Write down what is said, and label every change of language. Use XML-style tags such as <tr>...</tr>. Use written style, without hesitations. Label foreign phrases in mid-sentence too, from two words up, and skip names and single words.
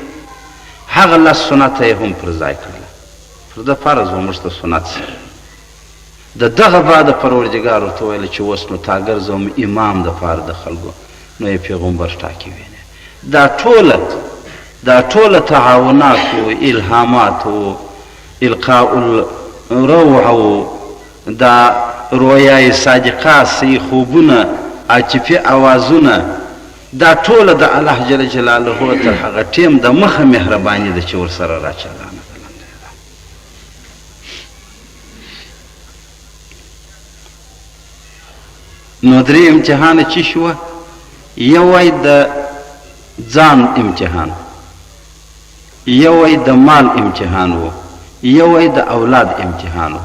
<ps>هغه لس سنته یې هم پر ځای کړله، پر ده فرض وه موږ ته سنت سي. د دغه بعده پروردګار ورته ویله چې اوس نو تا ګرځوم امام دپاره د خلکو، نو یې پیغمبر ټاکي وینې. دا ټوله</ps> <ar>تعاونات و الهامات و القاء الروح</ar> <ps>و دا رویای صادقه صحیح خوبونه عاطفي اوازونه، دا ټوله د الله</ps> <ar>جل جلاله</ar> <ps>تر هغه ټیم د مخه مهرباني ده چې ورسره راچلانه ده. نو درې امتحانه چې شوه، یو وای د ځان امتحان، یو وای د مال امتحان و، یو وای د اولاد امتحان و.</ps>